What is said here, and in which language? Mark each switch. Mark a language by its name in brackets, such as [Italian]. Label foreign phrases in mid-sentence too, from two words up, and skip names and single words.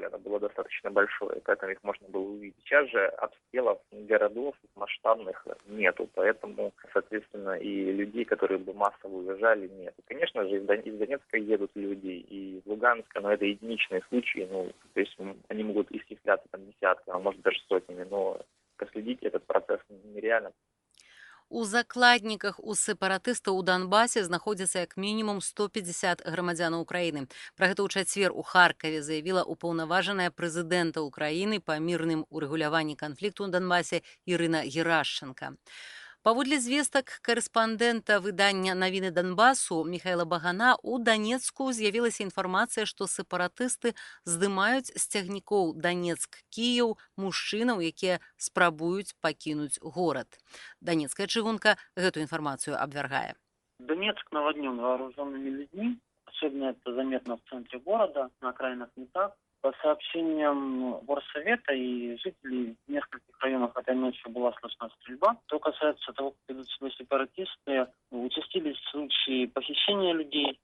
[Russian] Оно было достаточно большое, поэтому их можно было увидеть. Сейчас же обстрелов городов масштабных нету, поэтому, соответственно, и людей, которые бы массово уезжали, нет. Конечно же, из Донецка едут люди, и из Луганска, но это единичные случаи, то есть они могут исчисляться там десятками, а может даже сотнями, но проследить этот процесс нереально. [Belarusian] У закладніках у сепаратыстаў у Донбасе знаходзіцца як мінімум 150 грамадзянаў Украіны. Пра гэта ў чацвер у Харкаве заявіла ўпаўнаважаная прэзідэнта Украіны па мірным урэгуляванні канфлікту ў Донбасе Ірына Герашченка. Паводле звестак карэспандэнта выдання «Навіны Донбасу» Михайла Багана, у Данецку з'явілася інфармацыя, што сепаратысты здымаюць з цягнікоў Данецк-Кіеў мужчынаў, якія спрабуюць пакінуць горад. Донецкая чыгунка гэту информацию абвяргае. [Russian] Донецк наводнен вооруженными людьми, особенно это заметно в центре города, на окраинах не так. По сообщениям горсовета и жителей в нескольких районах этой ночью была слышна стрельба. Что касается того, как идут себя сепаратисты, участились случаи похищения людей.